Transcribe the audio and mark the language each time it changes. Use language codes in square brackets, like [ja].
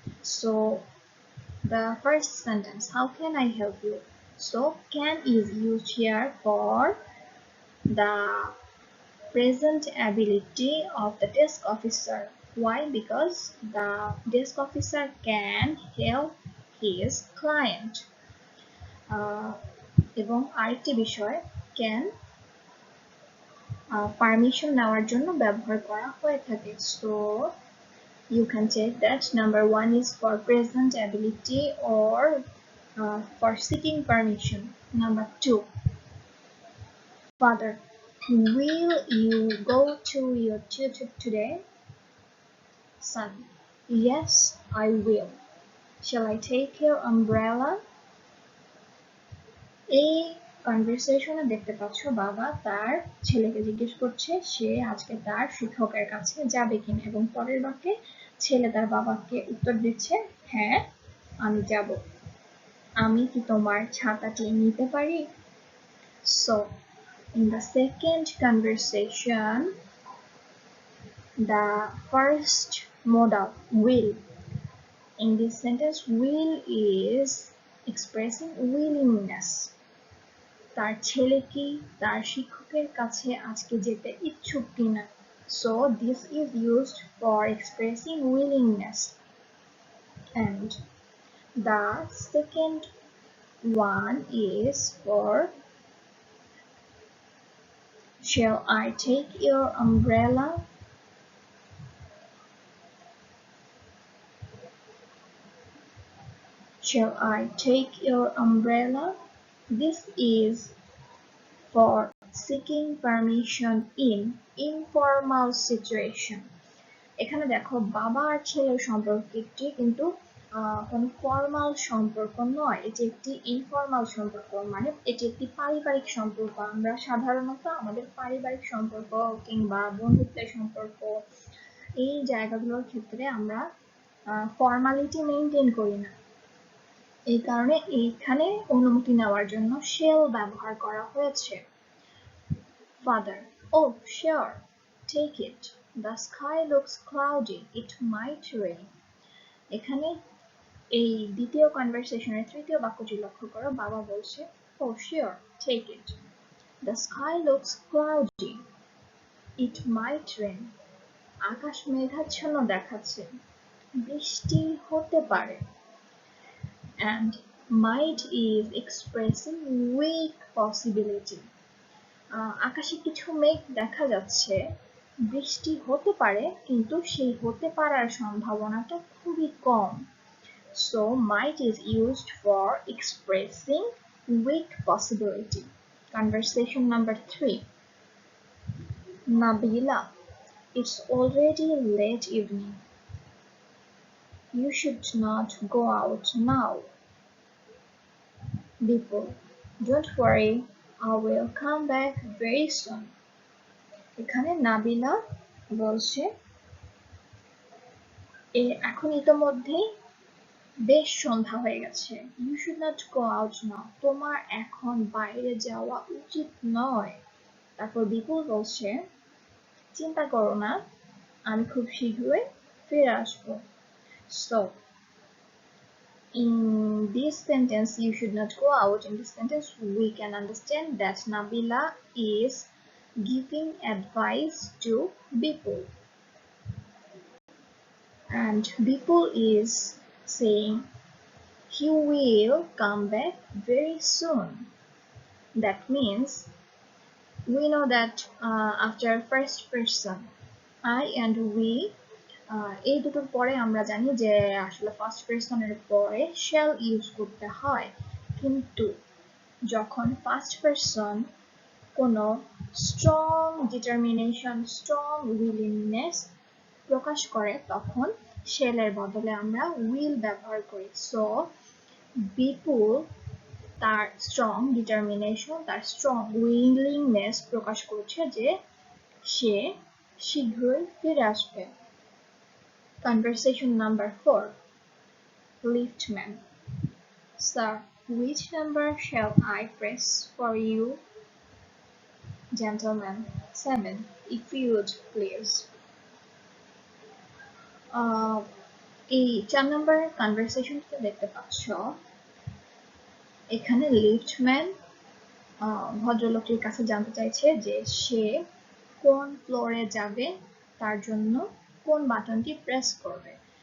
[en] So the first sentence, how can I help you? So can is used here for the present ability of the desk officer. Why? Because the desk officer can help his client. [bn] এবং আরেকটি বিষয় can permission নেওয়ার জন্য ব্যবহার করা হয়ে থাকে। [en] So you can check that number 1 is for present ability or for seeking permission. Number 2. Father: will you go to your tutor today? Son: yes, I will. Shall I take your umbrella? [bn] এই কনভারসেশনে দেখতে পাচ্ছ বাবা তার ছেলেকে জিজ্ঞেস করছে সে আজকে তার শিক্ষকের কাছে যাবে কিনা, এবং পরের বাক্যে ছেলে তার বাবাকে উত্তর দিচ্ছে হ্যাঁ আমি যাব। আমি কি তোমার ছাতাটি নিতে পারি? [en] So in the second conversation, the first modal will. In this sentence, will is expressing willingness. [bn] তার ছেলে কি তার শিক্ষকের কাছে আজকে যেতে ইচ্ছুক কিনা। [en] So this is used for expressing willingness. And the second one is for shall I take your umbrella? Shall I take your umbrella? This is for seeking permission in informal situation. [bn] এখানে দেখো বাবা আর ছেলের সম্পর্কটি কিন্তু কোনো formal সম্পর্ক নয়, এটি একটি ইনফর্মাল সম্পর্ক, মানে এটি একটি পারিবারিক সম্পর্ক। আমরা সাধারণত আমাদের পারিবারিক সম্পর্ক কিংবা বন্ধুত্বের সম্পর্ক এই জায়গাগুলোর ক্ষেত্রে আমরা ফর্মালিটি মেনটেন করি না। এই কারণে এইখানে অনুমতি নেওয়ার জন্য shall ব্যবহার করা হয়েছে। [en] Father: Oh, sure, take it. The sky looks cloudy. It might rain. [bn] এখানে এই দ্বিতীয় কনভারসেশনের তৃতীয় বাক্যটি লক্ষ্য করো। বাবা বলছে, [en] Oh, sure, take it. The sky looks cloudy. It might rain. [bn] আকাশ মেঘাচ্ছন্ন দেখাচ্ছে, বৃষ্টি হতে পারে। [en] And might is expressing weak possibility. [bn] আকাশে কিছু মেঘ দেখা যাচ্ছে, বৃষ্টি হতে পারে, কিন্তু সেই হতে পারার সম্ভাবনাটা খুবই কম। [en] So might is used for expressing weak possibility. Conversation number 3. Nabila: It's already late evening. You should not go out now. Bipul: Don't worry, I will come back very soon. [bn] এখানে নাবিলা বলছে এখন ইতোমধ্যেই বেশ সন্ধ্যা হয়ে গেছে। [en] You should not go out now. [bn] তোমার এখন বাইরে যাওয়া উচিত নয়। তারপর বিপুল বলছে, চিন্তা করো না, আমি খুব শীঘ্রই ফিরে আসবো। [en] So in this sentence, you should not go out, in this sentence we can understand that Nabila is giving advice to Bipul. And Bipul is saying he will come back very soon. That means we know that after first person I and we [bn] এই দুটোর পরে আমরা জানি যে আসলে first পারসনের পরে shall use করতে হয়, কিন্তু যখন ফার্স্ট পারসন কোনো স্ট্রং ডিটারমিনেশন, স্ট্রং উইলিংনেস প্রকাশ করে তখন shall এর বদলে আমরা will ব্যবহার করি। সো বিপুল তার স্ট্রং ডিটারমিনেশন, তার স্ট্রং উইলিংনেস প্রকাশ করছে যে সে শীঘ্রই ফিরে আসবে। [en] Conversation number 4. Liftman: Sir, which number shall I press for you? Gentleman: 7, if you would please. [bn] এই 4 নম্বর কনভারসেশনটা দেখতে পাচ্ছ, এখানে লিফটম্যান ভদ্রলোকটির কাছে জানতে চাইছে যে সে কোন ফ্লোরে যাবে, তার জন্য কোন বাটনটি প্রেস করবে।